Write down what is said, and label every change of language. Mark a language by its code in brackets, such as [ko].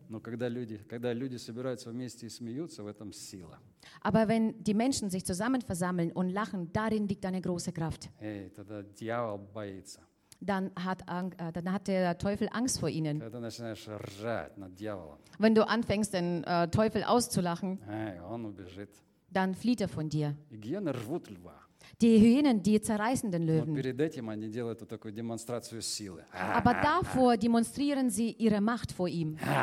[ru] Но когда люди собираются вместе и смеются, в этом сила. [de] Aber wenn die Menschen sich zusammen versammeln und lachen, darin liegt eine große Kraft. [ru] Hey, тогда дьявол боится. [de] Dann hat der Teufel Angst vor ihnen. [ru] Когда начинаешь ржать над дьяволом. [de] Wenn du anfängst, den Teufel auszulachen, [ru] hey, он убежит. [de] Dann flieht er von dir. [ru] И гиены рвут льва. [de] Die Hyänen, die zerreißen den Löwen. [ru] Перед этим они делают вот такую демонстрацию силы. [de] Aber davor demonstrieren sie ihre Macht vor ihm.